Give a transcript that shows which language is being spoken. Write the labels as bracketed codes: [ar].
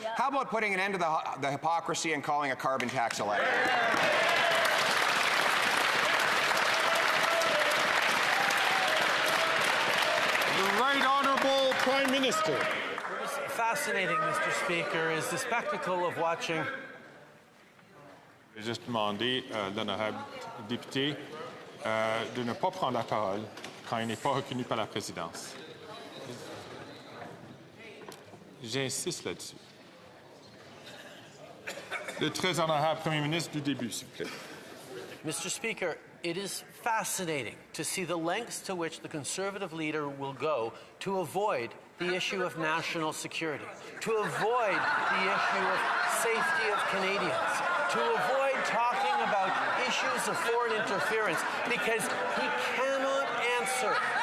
[en] How about putting an end to the hypocrisy and calling a carbon tax election? The Right Honourable Prime Minister. What is fascinating, Mr. Speaker, is the spectacle of watching [fr] J'ai juste demandé à l'honorable député de ne pas prendre la parole quand il n'est pas reconnu par la présidence. J'insiste là-dessus. Le très honorable Premier ministre du début, s'il vous plaît. [en] Mr. Speaker, it is fascinating to see the lengths to which the Conservative leader will go to avoid the issue of national security, to avoid the issue of safety of Canadians, to avoid talking about issues of foreign interference, because he cannot answer